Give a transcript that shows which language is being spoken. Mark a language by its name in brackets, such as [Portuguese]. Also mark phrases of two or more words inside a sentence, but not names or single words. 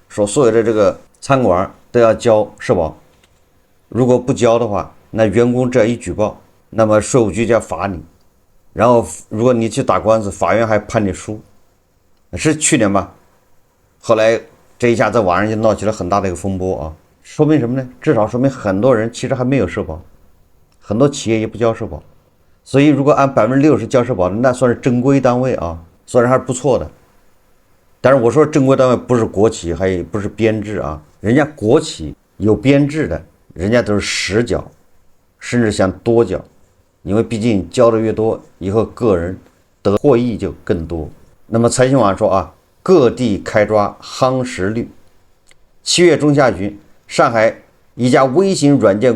[Chinese] 說所有的這個餐館都要交社保，如果不交的話，那員工這一舉報，那麼稅務局就要罰你，然後如果你去打官司，法院還判你輸。是去年吧？後來這一下在網上就鬧起了很大的一個風波啊。說明什麼呢？至少說明很多人其實還沒有社保，很多企業也不交社保。所以如果按60%交社保的，那算是正規单位啊，算是还是不錯的。但是我說正規單位不是国企，還有不是編制啊，人家國企有編制的，人家都是實繳，甚至想多繳，因為畢竟交的越多，以後個人得獲益就更多。那麼財新網說啊，各地開抓夯實率。7月中下旬，上海一家微型軟件